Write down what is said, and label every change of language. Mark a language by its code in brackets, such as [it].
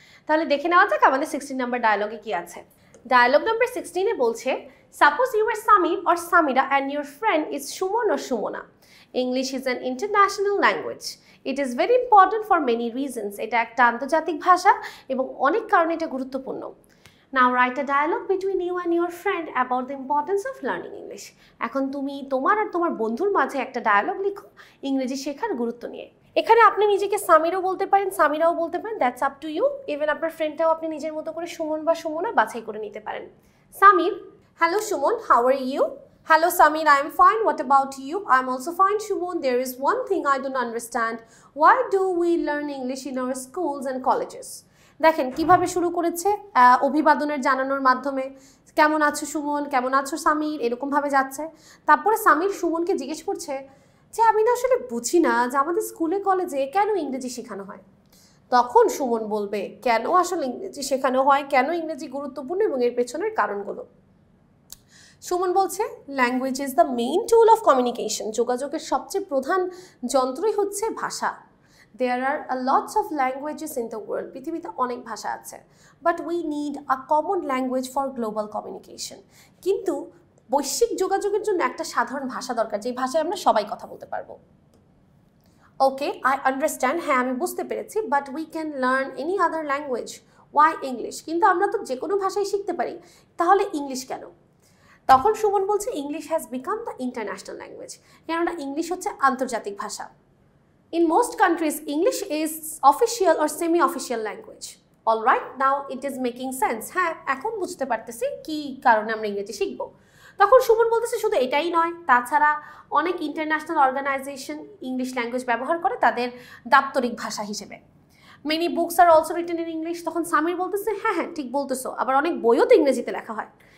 [bn] তাহলে দেখে নেওয়া যাক আমাদের 16 নাম্বার ডায়ালগে কি আছে। ডায়ালগ নাম্বার 16 এ বলছে, [en] Suppose you are Samir or Samira and your friend is Suman or Sumana. English is an international language. It is very important for many reasons. [bn] এটা একটা আন্তর্জাতিক ভাষা এবং অনেক কারণে এটা গুরুত্বপূর্ণ। [en] Now write a dialogue between you and your friend about the importance of learning English. [bn] এখন তুমি তোমার আর তোমার বন্ধুর মাঝে একটা ডায়ালগ লিখো ইংরেজি শেখার গুরুত্ব নিয়ে। এখানে আপনি নিজেকে সামিরও বলতে পারেন, সামিরাও বলতে পারেন, [en] That's up to you. [bn] Even আপনার ফ্রেন্ডটাও আপনি নিজের মতো করে সুমন বা সুমনা বাছাই করে নিতে পারেন। [en] Samir, hello Suman, how are you? Hello Samir, I am fine. What about you? I am also fine, Shumon. There is one thing I don't understand. Why do we learn English in our schools and colleges? [bn] দেখেন কিভাবে শুরু করেছে, অভিবাদনের জানানোর মাধ্যমে। কেমন আছো সুমন, কেমন আছো সামির, এরকমভাবে যাচ্ছে। তারপরে সামির সুমনকে জিজ্ঞেস করছে যে আমি না আসলে বুঝি না যে আমাদের স্কুলে কলেজে কেন ইংরেজি শেখানো হয়। তখন সুমন বলবে কেন আসলে ইংরেজি শেখানো হয়, কেন ইংরেজি গুরুত্বপূর্ণ এবং এর পেছনের কারণগুলো। সুমন বলছে, [en] Language is the main tool of communication. [bn] যোগাযোগের সবচেয়ে প্রধান যন্ত্রই হচ্ছে ভাষা। [en] There are a lots of languages in the world. [bn] পৃথিবীতে অনেক ভাষা আছে। [en] But we need a common language for global communication. [bn] কিন্তু বৈশ্বিক যোগাযোগের জন্য একটা সাধারণ ভাষা দরকার, যে ভাষায় আমরা সবাই কথা বলতে পারবো। [en] okay, I understand, [bn] হ্যাঁ আমি বুঝতে পেরেছি, [en] But we can learn any other language. Why English? [bn] কিন্তু আমরা তো যে কোনো ভাষাই শিখতে পারি, তাহলে ইংলিশ কেন? তখন সুমন বলছে, [en] English has become the international language. [bn] কেননা ইংলিশ হচ্ছে আন্তর্জাতিক ভাষা। [en] In most countries, English is official or semi-official language. All right, now it is making sense. [bn] হ্যাঁ, এখন বুঝতে পারতেছি কি কারণে আমরা ইংরেজি শিখব। তখন সুমন বলতেছে শুধু এটাই নয়, তাছাড়া অনেক ইন্টারন্যাশনাল অর্গানাইজেশন ইংলিশ ল্যাঙ্গুয়েজ ব্যবহার করে তাদের দাপ্তরিক ভাষা হিসেবে। [en] Many books are also written in English. [bn] তখন সামির বলতেছে, হ্যাঁ হ্যাঁ ঠিক বলতেছো, আবার অনেক বইও তো ইংরেজিতে লেখা হয়।